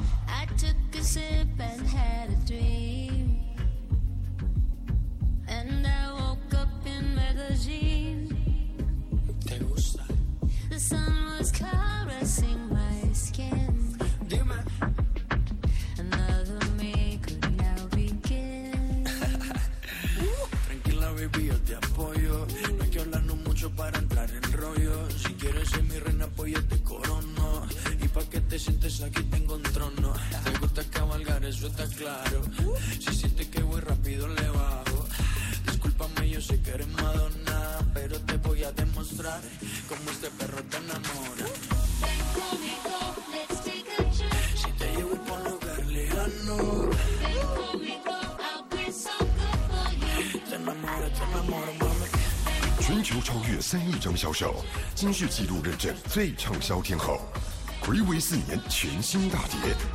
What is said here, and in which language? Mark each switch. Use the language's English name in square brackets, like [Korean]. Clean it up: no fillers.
[English] I took a sip and had a dream, and I woke up in magazine. [Spanish] ¿Te gusta? [English] The sun was caressing my skin. [Spanish] Dime. [English] Another me could now begin. [Spanish] Tranquila, baby, yo te apoyo. No hay que hablar no mucho para entrar en rollo. Si quieres ser mi reina, pues yo te corono. Y pa' que te sientes aquí, tengo un trono. Eso está claro. Si sientes que voy rápido, le bajo. Discúlpame, yo sé que eres Madonna, pero te voy a demostrar cómo este perro te enamora. Ven conmigo, [English] let's take a trip. [Spanish] Si te llevo pa' un lugar lejano. Ven conmigo, [English] I'll be so good for you. [Spanish] Te enamoro, te enamoro, mami. [Chinese] 全球超越3亿张销售，金曲纪录认证最畅销天后 Grammy 四年全新大碟。